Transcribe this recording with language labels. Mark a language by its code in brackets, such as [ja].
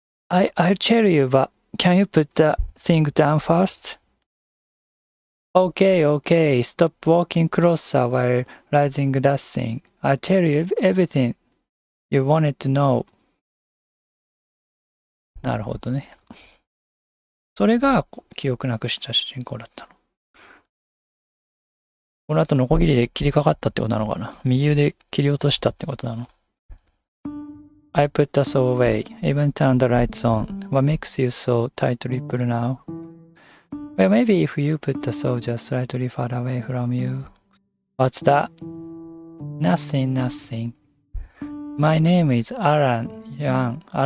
[en] I'll tell you, but can you put the thing down first? Okay, stop walking closer while raising that thing. I'll tell you everything you wanted to know. [ja] なるほどね。それが記憶なくした主人公だったの。この後ノコギリで切りかかったってことなのかな。右腕切り落としたってことなの。 [en] I put the saw away, even turned the lights on. What makes you so tight-lipped now? Well, maybe if you put the saw just slightly far away from you. What's that? Nothing. My name is Alan Yun.